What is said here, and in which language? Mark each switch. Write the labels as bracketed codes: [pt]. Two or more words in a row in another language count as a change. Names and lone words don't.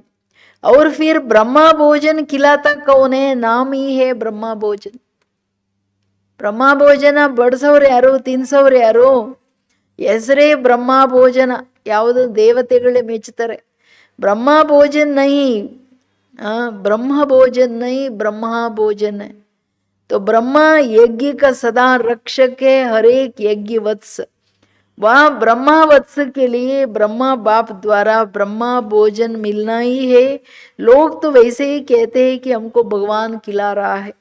[hi] ಅವ್ರು फिर ब्रह्म भोजन खिलाता कौन, नाम ही है ब्रह्म भोजन. [kn] ಬ್ರಹ್ಮ ಭೋಜನ ಬಡಿಸೋರು ಯಾರು, ತಿನ್ಸೋರು ಯಾರು? ಹೆಸರೇ ಬ್ರಹ್ಮ ಭೋಜನ. ಯಾವುದು ದೇವತೆಗಳೇ ಮೆಚ್ಚುತ್ತಾರೆ. ಬ್ರಹ್ಮ ಭೋಜನ ನೈ, ಬ್ರಹ್ಮ ಭೋಜನ ನೈ, ಬ್ರಹ್ಮ ಭೋಜನ. [hi] तो ब्रह्मा यज्ञ का सदा रक्षक है, हर एक यज्ञ वत्स. वह ब्रह्मा वत्स के लिए ब्रह्मा बाप द्वारा ब्रह्मा भोजन मिलना ही है. लोग तो वैसे ही कहते हैं कि हमको भगवान खिला रहा है.